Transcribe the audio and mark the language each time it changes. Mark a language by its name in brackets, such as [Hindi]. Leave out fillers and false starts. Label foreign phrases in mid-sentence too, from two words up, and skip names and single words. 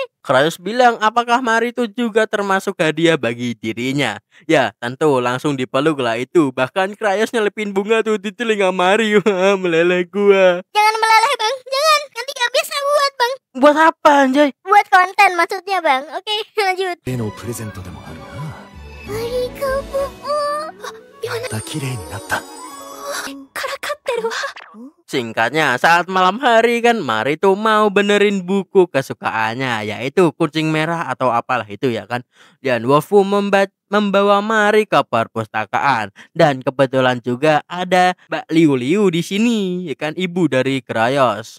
[Indonesian] Krayos bilang apakah Mari itu juga termasuk hadiah bagi dirinya. Ya tentu langsung dipeluk lah itu. Bahkan Krayos nyelepin bunga tuh di telinga Mari. Wah meleleh gua. Jangan meleleh bang. Jangan. Nanti gak bisa buat bang. Buat apa anjay? Buat konten maksudnya bang. Oke lanjut. [Japanese] 例のプレゼントでもあるな Arikabu. Oh, また綺麗になった [Indonesian] Singkatnya saat malam hari kan Mari tuh mau benerin buku kesukaannya yaitu kucing merah atau apalah itu ya kan. Dan Wolfu membawa Mari ke perpustakaan dan kebetulan juga ada Mbak Liu Liu di sini ya kan ibu dari Krayos.